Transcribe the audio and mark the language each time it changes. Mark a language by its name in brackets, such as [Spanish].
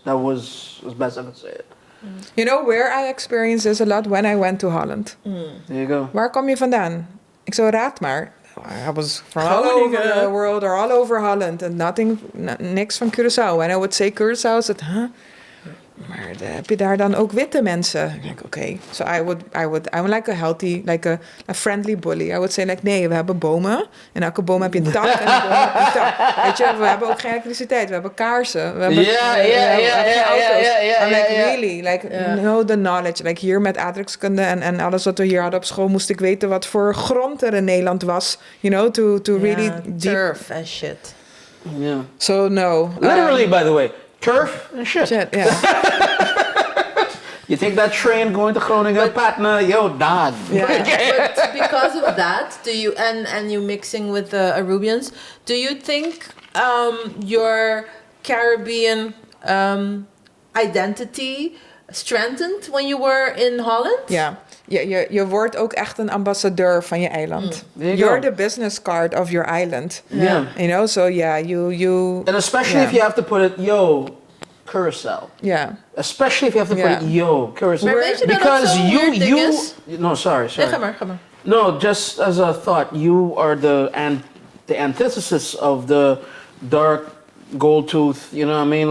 [English] That was as best I could say it. You know where I experienced this a lot? When I went to Holland. There you go. [Dutch] Waar kom je vandaan? Ik zo, raad maar. [English] I was from all over the world or all over Holland and [Dutch] niks van Curaçao. [English] When I would say Curaçao, I said, huh? [Dutch] Maar heb je daar dan ook witte mensen? Ik denk, oké. [English] So I'm like a healthy, like a friendly bully. I would say like, [Dutch] nee, we hebben bomen. En elke boom heb je een tak. En een boom heb je een tak. Weet je, we hebben ook geen elektriciteit. We hebben kaarsen. We hebben geen auto's. [English] I'm like, really? Like, know the knowledge. [Dutch] Like, hier met aardrijkskunde en alles wat we hier hadden op school, moest ik weten wat voor grond er in Nederland was. [English] You know, to really deep. Turf and shit. Yeah. So, no. Literally, by the way. Turf and shit. Yeah. You take that train going to Groningen, Patna, yo, done. Yeah. But because of that, do you and you mixing with the Arubians, do you think your Caribbean identity strengthened when you were in Holland? [Dutch] Ja. Je wordt ook echt een ambassadeur van je eiland. [English] You're the business card of your island. Yeah. You know, so you... And especially if you have to put it, yo, Curaçao. Yeah. Especially if you have to put it, yo, Curaçao. [Dutch] Maar weet je dat [English] because [Dutch] dat zo'n weird ding is? [English] No, sorry. [Dutch] Nee, ga maar. [English] No, just as a thought, you are the antithesis of the dark gold tooth, you know what I mean?